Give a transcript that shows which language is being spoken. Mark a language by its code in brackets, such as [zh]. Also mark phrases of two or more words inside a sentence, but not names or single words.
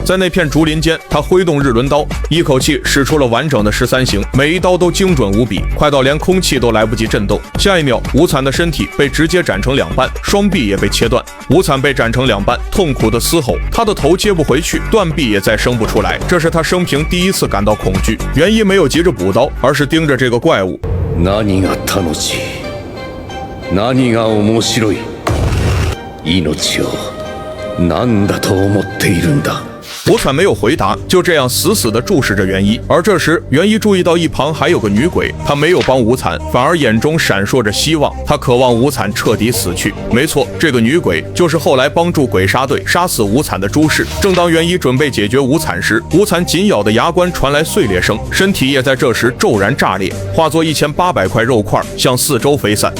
[zh] 在那片竹林间，他挥动日轮刀，一口气使出了完整的13形，每一刀都精准无比，快到连空气都来不及震动。下一秒，无惨的身体被直接斩成2半，双臂也被切断。无惨被斩成2半，痛苦的嘶吼，他的头接不回去，断臂也再生不出来。这是他生平第一次感到恐惧。元一没有急着补刀，而是盯着这个怪物。 [ja] 何が楽しい、何が面白い、命を何だと思っているんだ。 [zh] 无惨没有回答，就这样死死地注视着元一。而这时，元一注意到一旁还有个女鬼，她没有帮无惨，反而眼中闪烁着希望。她渴望无惨彻底死去。没错，这个女鬼就是后来帮助鬼杀队杀死无惨的朱氏。正当元一准备解决无惨时，无惨紧咬的牙关传来碎裂声，身体也在这时骤然炸裂，化作1800块肉块向四周飞散。